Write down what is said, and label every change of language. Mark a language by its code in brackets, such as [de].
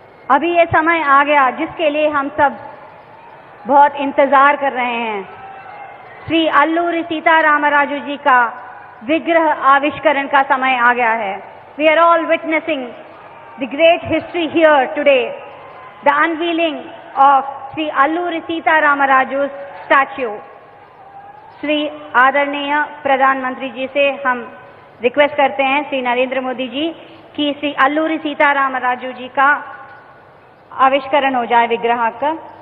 [hi] अभी ये समय आ गया जिसके लिए हम सब बहुत इंतजार कर रहे हैं। श्री अल्लूरी सीतारामराजू जी का विग्रह आविष्करण का समय आ गया है। [en] We are all witnessing the great history here today, the unveiling of Sri Alluri Sitaramaraju statue. [hi] Shri आदरणीय प्रधानमंत्री जी से हम रिक्वेस्ट करते हैं, श्री नरेंद्र मोदी जी, कि श्री अल्लूरी सीतारामराजू जी का आविष्करण हो जाए विग्रह का।